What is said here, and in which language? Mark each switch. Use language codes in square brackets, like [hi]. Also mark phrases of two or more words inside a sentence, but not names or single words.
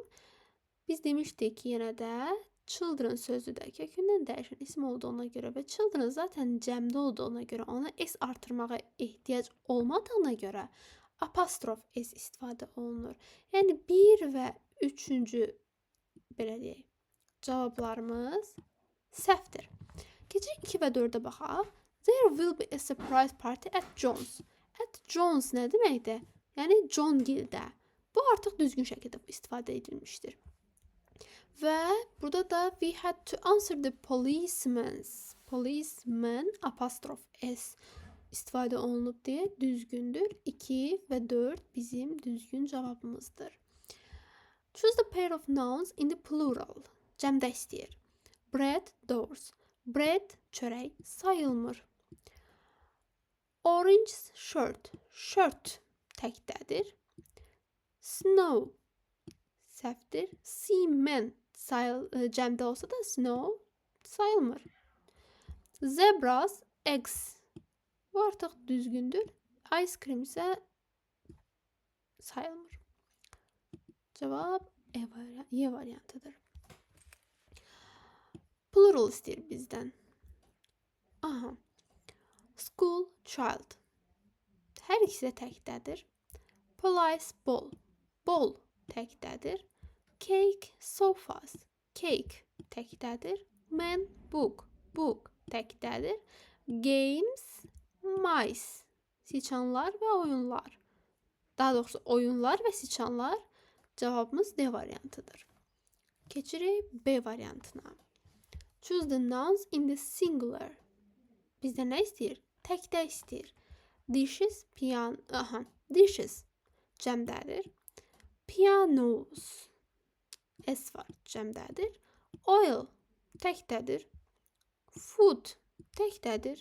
[az] Biz demişdik ki, yenə də children sözü də kökündən dəyişən isim olduğuna görə və children zaten cəmdə olduğuna görə ona S artırmağa ehtiyac olmadığına görə apostrof S istifadə olunur. Yəni 1 və 3-cü belə deyək, cavablarımız səhvdir. Keçək 2 və 4-ə baxaq. [en] There will be a surprise party at John's. At John's [az] nə deməkdir? Yəni John Gildə. Bu artıq düzgün şəkildə istifadə edilmişdir. Və burada da [en] we had to answer the policeman [az] apostrof S istifadə olunub deyə düzgündür. 2 və 4 bizim düzgün cavabımızdır. [en] Choose the pair of nouns in the plural. [az] Cəmdə istəyir. [en] Bread, doors. Bread, [az] çörək sayılmır. [en] Orange shirt. [az] Shirt təkdədir. Snow səhvdir. Seaman cəmdə olsa da snow sayılmır. [en] Zebras, eggs. [az] Bu artıq düzgündür. [en] Ice cream [az] isə sayılmır. Cavab E variantıdır. Plural istəyir bizdən. [en] Aha. School, child. [az] Hər ikisi də təkdədir. [en] Police, ball. [az] Ball təkdədir. [en] Cake, sofas. [az] Cake təkdədir. [en] Man, book. [az] Book təkdədir. [en] Games, mice. [az] Siçanlar və oyunlar. Daha doğrusu oyunlar və siçanlar. Cavabımız D variantıdır. Keçirik B variantına. [en] Choose the nouns in the singular. [az] Bizdə nə istəyir? Təkdə istəyir. [en] Dishes, dishes [az] cəmdədir. Pianos, S var, cəmdədir. Oil, təkdədir. Food, təkdədir.